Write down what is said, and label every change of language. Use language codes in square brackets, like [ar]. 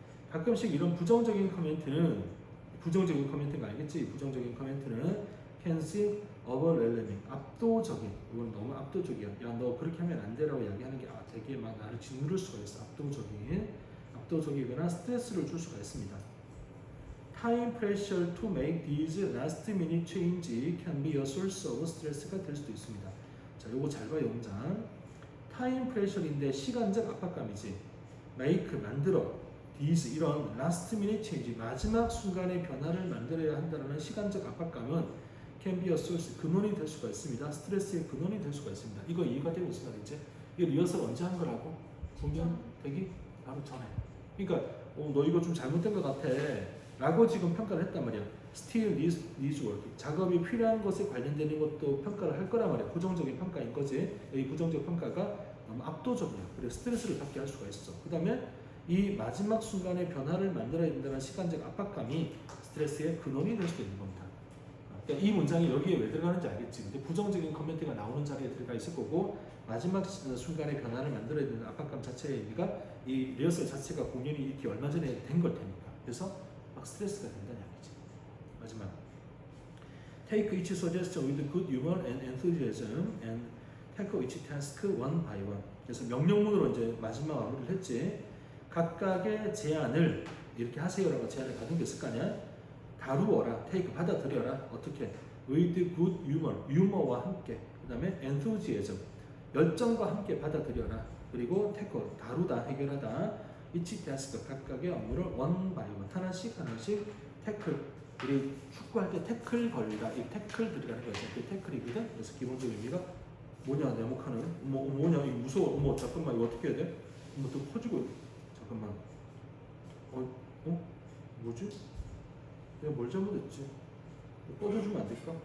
[ko] 가끔씩 이런 부정적인 커멘트는 부정적인 커멘트가 알겠지? 부정적인 커멘트는 [en] can seem overwhelming [ko] 압도적인. 이건 너무 압도적이야. 야 너 그렇게 하면 안 돼라고 이야기하는 게 되게 막 나를 짓누를 수가 있어. 압도적이거나 스트레스를 줄 수가 있습니다. [en] Time pressure to make these last minute change can be a source of stress [ko] 가 될 수도 있습니다. 자, 요거 잘 봐요, 문장. [en] Time pressure [ko] 인데 시간적 압박감이지. make 만들어. these 이런 [en] last minute change [ko] 마지막 순간의 변화를 만들어야 한다는 시간적 압박감은 [en] can be a source [ko] 근원이 될 수가 있습니다. 스트레스의 근원이 될 수가 있습니다. 이거 이해가 되고 무슨 말이지? 이거 리허설 언제 한 거라고? 공연 되기 바로 전에. 그러니까 너 이거 좀 잘못된 것 같아 라고 지금 평가를 했단 말이야. [en] still needs work. [ko] 작업이 필요한 것에 관련되는 것도 평가를 할 거란 말이야. 부정적인 평가인 거지. 이 부정적 평가가 너무 압도적이야. 그래서 스트레스를 받게 할 수가 있어. 그 다음에 이 마지막 순간에 변화를 만들어야 된다는 시간적 압박감이 스트레스의 근원이 될 수도 있는 겁니다. 그러니까 이 문장이 여기에 왜 들어가는지 알겠지. 근데 부정적인 커멘트가 나오는 자리에 들어가 있을 거고 마지막 순간에 변화를 만들어야 되는 압박감 자체의 의미가 이 리허설 자체가 공연이 이렇게 얼마 전에 된 걸 테니까. 그래서 막 스트레스가 된다는 얘기지. 마지막 [en] Take each suggestion with good humor and enthusiasm and tackle each task one by one. [ko] 그래서 명령문으로 이제 마지막 마무리를 했지. 각각의 제안을 이렇게 하세요라고 제안을 받은 게 있을 거 아니야. 다루어라, take 받아들여라. 어떻게? [en] with good humor, [ko] 유머와 함께. 그 다음에 enthusiasm, 열정과 함께 받아들여라. 그리고 tackle, 다루다, 해결하다. [en] each task, [ko] 각각의 업무를 [en] one by one, [ko] 하나씩 [en] tackle. [ko] 우리 축구할 때 태클 걸리다, 이 태클 들어가는 거죠. 그 태클이거든. 그래서 기본적인 의미가 뭐냐, 네모칸은 뭐냐, 이 무서워. 어머, 잠깐만, 이거 어떻게 해야 돼? 어머, 또 퍼지고. 잠깐만. 뭐지? 내가 뭘 잘못했지? 꺼져주면 안 될까?